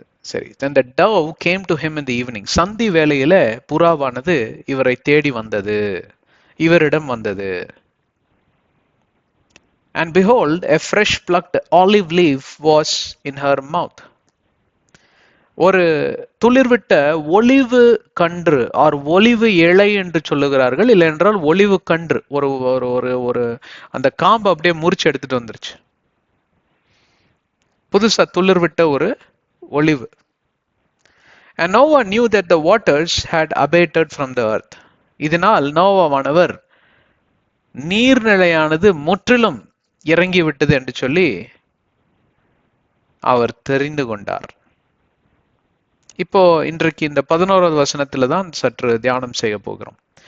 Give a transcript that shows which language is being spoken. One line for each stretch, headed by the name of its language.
Tamil: சரி,
English: then the dove came to him in the evening.
Tamil: சந்தி வேளையில புறாவானது இவரை தேடி வந்தது, இவரிடம் வந்தது.
English: And behold, a fresh plucked olive leaf was in her mouth.
Tamil: ஒரு துளிர்விட்ட ஒலிவு கன்று ஆர் ஒலிவு இலை என்று சொல்லுகிறார்கள், இல்லை என்றால் ஒலிவு கன்று. ஒரு ஒரு ஒரு அந்த காம்பு அப்படியே முறிச்சு எடுத்துட்டு வந்துருச்சு, புதுசா துளிர்விட்ட ஒரு ஒலிவு.
English: And Noah knew that the waters had abated from the earth.
Tamil: இதனால் நோவாவானவர் நீர்நிலையானது முற்றிலும் இறங்கிவிட்டது என்று சொல்லி அவர் தெரிந்து கொண்டார். இப்போ இன்றைக்கு இந்த 11வது வசனத்துல தான் சற்று தியானம் செய்ய போகிறோம்.